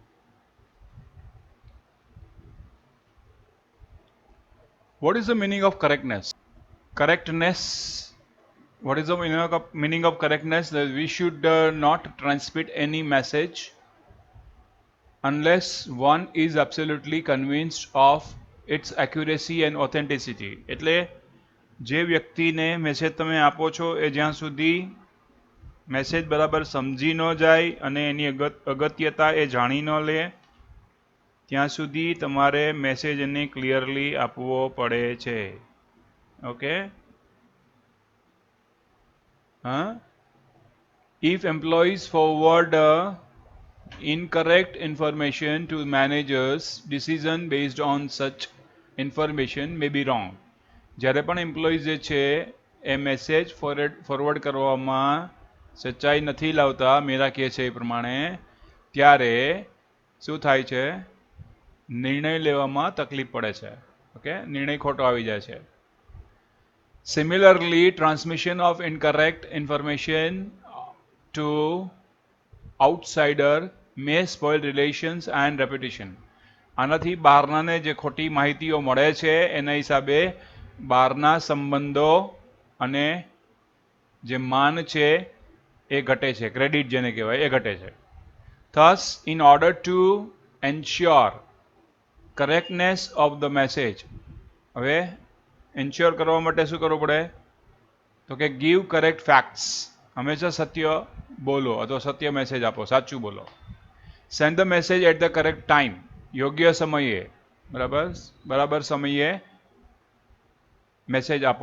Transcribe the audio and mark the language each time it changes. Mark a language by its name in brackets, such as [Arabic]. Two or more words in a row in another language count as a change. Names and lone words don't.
[English] What is the meaning of correctness? Correctness. What is the meaning of correctness? That we should not transmit any message unless one is absolutely convinced of its accuracy and authenticity. [Gujarati] એટલે જે વ્યક્તિને મેસેજ તમે આપો છો એ જ્યાં સુધી મેસેજ બરાબર સમજી ન જાય અને એની અગત્યતા એ જાણી ન લે ત્યાં સુધી તમારે મેસેજ એને ક્લિયરલી આપવો પડે છે. ઓકે, હા. [English] If employees forward incorrect information to managers, decision based on such information may be wrong. [Gujarati] જ્યારે પણ એમ્પ્લોઈઝ જે છે એ [English] message forward [Gujarati] કરવામાં સચ્ચાઈ નથી લાવતા, મેરા કહે છે એ પ્રમાણે, ત્યારે શું થાય છે? નિર્ણય લેવામાં તકલીફ પડે છે. ઓકે, નિર્ણય ખોટો આવી જાય છે. [English] Similarly, transmission of incorrect information to outsider may spoil relations and reputation. [Gujarati] આનાથી બહારનાને જે ખોટી માહિતીઓ મળે છે એના હિસાબે બહારના સંબંધો અને જે માન છે એ ઘટે છે, ક્રેડિટ જેને કહેવાય એ ઘટે છે. [English] Thus, in order to ensure correctness of the message, [Gujarati] હવે એન્શ્યોર કરવા માટે શું કરવું પડે? તો કે [English] give correct facts. [Gujarati] હંમેશા સત્ય બોલો અથવા સત્ય મેસેજ આપો, સાચું બોલો. [English] send the message at the correct time. [Gujarati] યોગ્ય સમયે, બરાબર સમયે મેસેજ આપો.